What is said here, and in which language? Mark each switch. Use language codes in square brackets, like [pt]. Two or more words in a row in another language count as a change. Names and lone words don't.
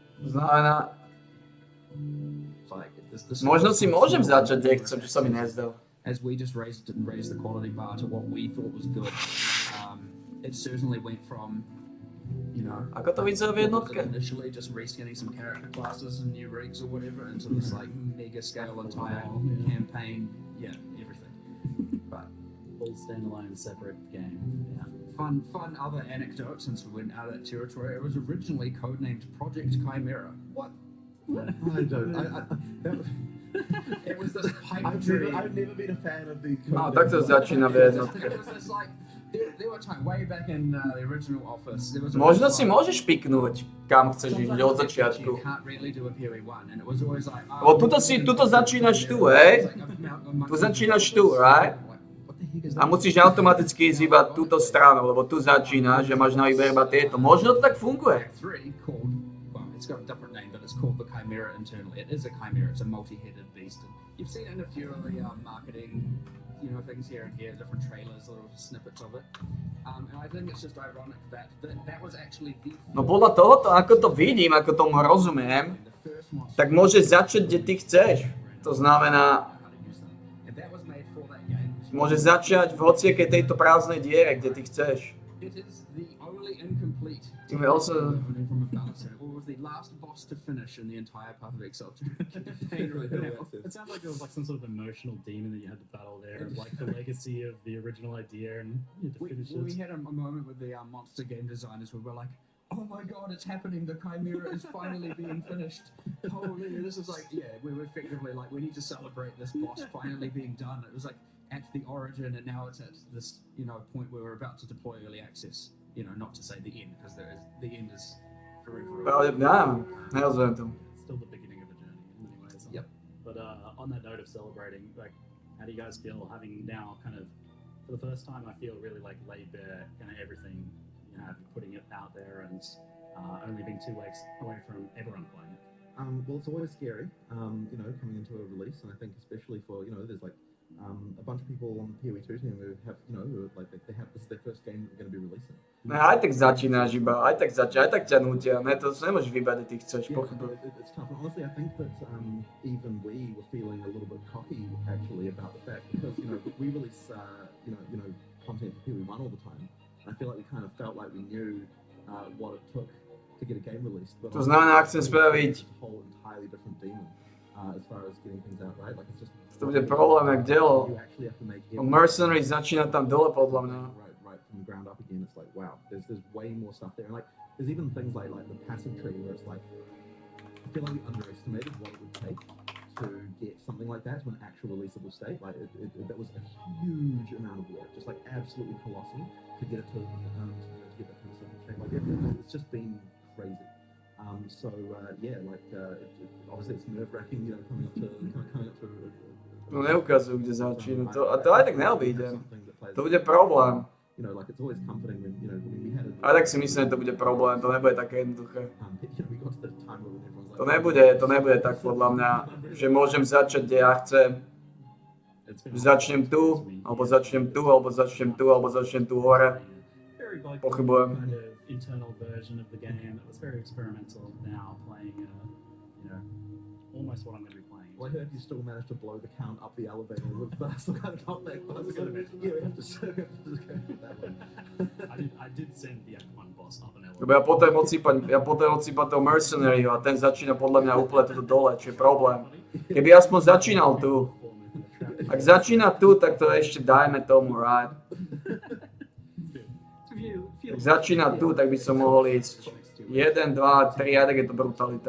[sk] znamená, [en] Like, [sk] možno si môžem začať, kde chcem, čo sa mi nezdá. [en] As we just raised the quality bar to what we thought was good, it certainly went from, you know, [sk] Ako to vyzerá v jednotke? [en] initially just reskinning some character classes and new rigs or whatever into this like mega scale entire campaign, yeah, everything. But Full standalone separate game. Yeah. fun other anecdote since we went out of that territory. It was originally codenamed Project Chimera. What? I don't. It was this pipe I've dream. never been a fan of the. [sk] No, tak to začína v jednotke. [en] It was this like there were times way back in the original Office. There was [sk] Možno si môžeš piknúť, kam chceš ísť od začiatku. [en] You can't really do a PoE1, and it was always like. [sk] Tuto začínaš tu, hej? Tu začínaš tu, right? A musíš automaticky ísť iba túto stranu, lebo tu začína, že máš na výber iba tieto. Možno to tak funguje. [en] It's got a different name, but it's called the Chimera internally. It is a chimera. It's a multi-headed beast. And you've seen it in a few of the marketing, you know, things here and here, different trailers, little snippets of it. And I think it's just ironic that was actually the. [sk] No podľa tohoto, ako to vidím, ako tomu rozumiem, tak môžeš začať, kde ty chceš. To znamená, môžeš začať v hociakej tejto prázdnej diere, kde ty chceš. [en] It is the only incomplete. It also. Was the last boss to finish in the entire Path of Exile campaign. It sounds like there was like some sort of emotional demon that you had to battle there, like the legacy of the original idea, and you had to finish it. We had a moment with the monster game designers where we're like, oh my god, it's happening, the Chimera is finally being finished. Holy, this is like, yeah, we were effectively like, we need to celebrate this boss finally being done. It was like at the origin, and now it's at this, you know, point where we're about to deploy early access. You know, not to say the end, because the end is forever. Yeah, [sk] nerozumiem tomu. [en] It's still the beginning of the journey in many ways. Yep. But on that note of celebrating, like, how do you guys feel having now kind of, for the first time, I feel really like laid bare kind of everything, you know, putting it out there and only being 2 weeks away from everyone playing it? Well, it's always scary, you know, coming into a release, and I think especially for, you know, there's like a bunch of people on the PoE2 team who have, you know, who like they have this is their first game that they're going to be releasing. [sk] No, aj tak začínaš iba, aj tak ťa nútia, ne, to nemôžeš vybrať, ty chceš, pochybuj. [en] It's tough, and honestly, I think that even we were feeling a little bit cocky actually about the fact because you know we release you know content for PoE1 all the time. And I feel like we kind of felt like we knew what it took to get a game released. But [sk] to znamená, ak chcem spraviť [en] a whole entirely different demon as far as getting things out right. Like it's just. [sk] To bude problém, jak dielo. Mercenary začína tam dole, podľa mňa. [en] Right from the ground up again. It's like, wow, there's way more stuff there. And like, there's even things like the passive tree where it's like, I feel like we underestimated what it would take to get something like that to an actual releasable state. Like, that was a huge amount of work, just like absolutely colossal to get it to get that kind of stuff in shape. Like, it's just been crazy. So yeah, like obviously it's nerve-wracking, you know, coming up to. [sk] No neukazujú, kde začína. A to aj tak neobíde. To bude problém. Aj tak si myslím, že to bude problém. To nebude také jednoduché. To nebude tak podľa mňa, že môžem začať, kde ja chcem. Začnem tu, alebo začnem tu, alebo začnem tu, alebo začnem tu hore. Pochybujem. [en] Internal version of the game that was very experimental. Now playing, you know, almost what I'm going to be playing. Well, I heard you still managed to blow the count up the elevator with some kind of knockback buzz. Yeah, we have to just go that way. I did send the Act 1 boss up an elevator. [sk] Lebo ja potrebujem odsýpať toho Mercenary a ten začína podľa mňa úplne tu dole, čo je problém. Keby aspoň začínal tu. Ak začína tu, tak to ešte dajme tomu, right? Ak začína tu, tak by som mohol ísť 1, 2, 3, a tak je to brutalita.